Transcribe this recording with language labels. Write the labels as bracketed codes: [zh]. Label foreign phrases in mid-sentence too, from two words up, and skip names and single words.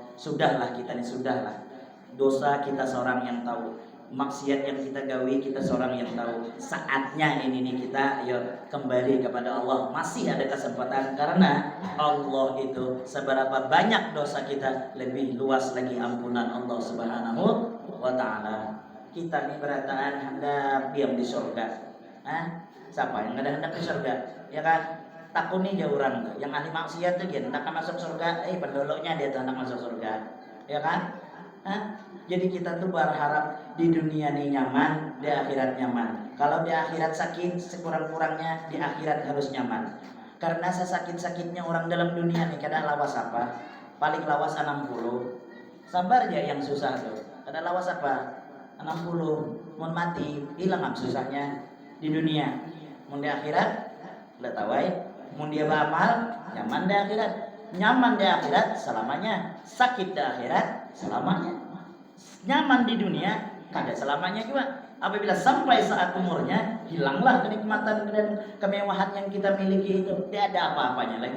[bjn] Sudahlah kita nih, sudahlah. Dosa kita seorang yang tahu, maksiat yang kita gawi kita seorang yang tahu. Saatnya ini nih kita ayo kembali kepada Allah. Masih ada kesempatan karena Allah itu seberapa banyak dosa kita, lebih luas lagi ampunan Allah [ar] سبحانه وتعالى. [bjn] Kita nih berataan hendak diam di surga. Siapa yang ada hendak di surga? Ya kan? Takut nih jauh orang tuh. Yang ahli maksiat tuh dia hendak masuk surga, pendoloknya dia tuh hendak masuk surga. Ya kan? Jadi kita tuh berharap di dunia ini nyaman, di akhirat nyaman. Kalau di akhirat sakit, sekurang-kurangnya di akhirat harus nyaman. Karena sesakit-sakitnya orang dalam dunia nih, kada lawas apa? Paling lawas 60. Sabar aja yang susah tuh. Kada lawas apa? 60. Mau mati, hilang susahnya di dunia. Mau di akhirat, udah tawai. Mau dia beramal, nyaman di akhirat. Nyaman di akhirat selamanya, sakit di akhirat selamanya. Nyaman di dunia kada selamanya juga. Apabila sampai saat umurnya, hilanglah kenikmatan dan kemewahan yang kita miliki itu, tidak ada apa-apanya lagi.